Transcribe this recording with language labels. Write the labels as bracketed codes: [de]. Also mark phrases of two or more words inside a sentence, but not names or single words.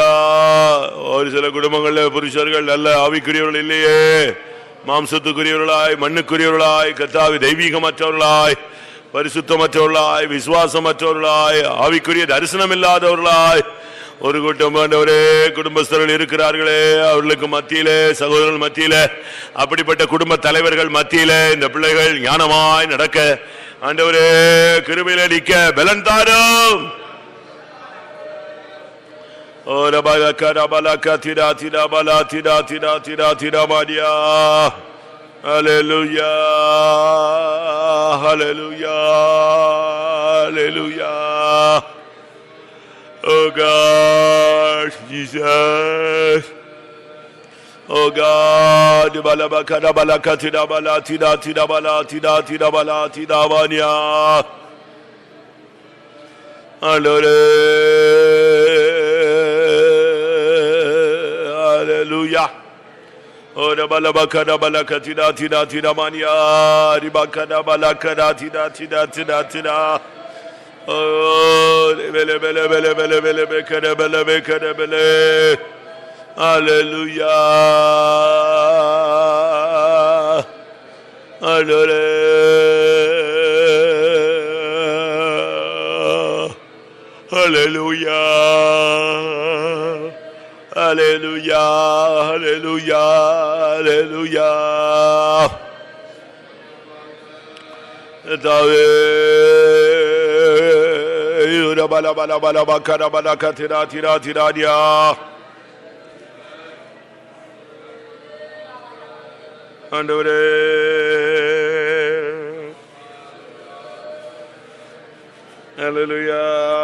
[ta] ஒரு சில குடும்பங்களில் புருஷர்கள் நல்ல ஆவிக்குரியவர்கள் இல்லையே, மாம்சத்துக்குரியவர்களாய் மண்ணுக்குரியவர்களாய் கர்த்தாவே தெய்வீகமற்றவர்களாய் பரிசுத்தமற்றவர்களாய் விசுவாசமற்றவர்களாய் ஆவிக்குரிய தரிசனம் இல்லாதவர்களாய் ஒரு கூட்டம் ஆண்டவரே குடும்பஸ்தர்கள் இருக்கிறார்களே. அவர்களுக்கு மத்தியிலே சகோதரர்கள் மத்தியிலே அப்படிப்பட்ட குடும்ப தலைவர்கள் மத்தியிலே இந்த பிள்ளைகள் ஞானமாய் நடக்க ஆண்டவரே கிருபையிலே நிற்க பலன் தாரும். Ora bala kara bala katira tira bala tira tira tira tira maria. [en] Hallelujah, hallelujah, hallelujah. Oh God, Jesus. Oh God, bala bakara bala katira bala tira tira bala tira tira bala tira maria. Hallelujah. Ora bala bakara bala katira tira tira mania ribakara bala kara tira tira tira tira. Oh bele bele bele bele bele bekara bele bekara bele. Hallelujah. Hallelujah. Hallelujah. Hallelujah, hallelujah, hallelujah. Dave, ura bala bala bala bakara bala katira tira tira dia. [ta] Andore, [en] hallelujah.